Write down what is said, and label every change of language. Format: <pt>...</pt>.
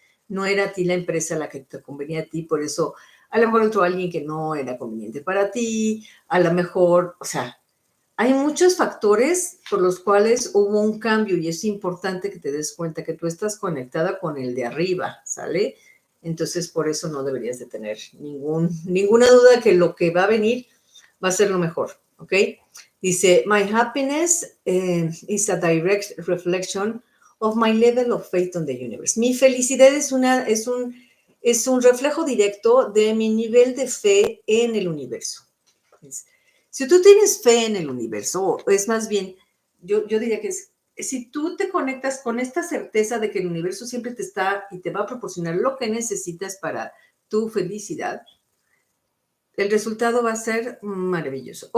<es>No era a ti la empresa la que te convenía a ti, por eso a lo mejor entró alguien que no era conveniente para ti, a lo mejor, o sea, hay muchos factores por los cuales hubo un cambio y es importante que te des cuenta que tú estás conectada con el de arriba, ¿sale? Entonces, por eso no deberías de tener ninguna duda que lo que va a venir va a ser lo mejor, ¿ok? Dice,</es> <en>my happiness is a direct reflection of my level of faith on the universe.</en> <es>Mi felicidad es un reflejo directo de mi nivel de fe en el universo. Si tú tienes fe en el universo, es más bien, yo diría que es, si tú te conectas con esta certeza de que el universo siempre te está y te va a proporcionar lo que necesitas para tu felicidad, el resultado va a ser maravilloso.</es>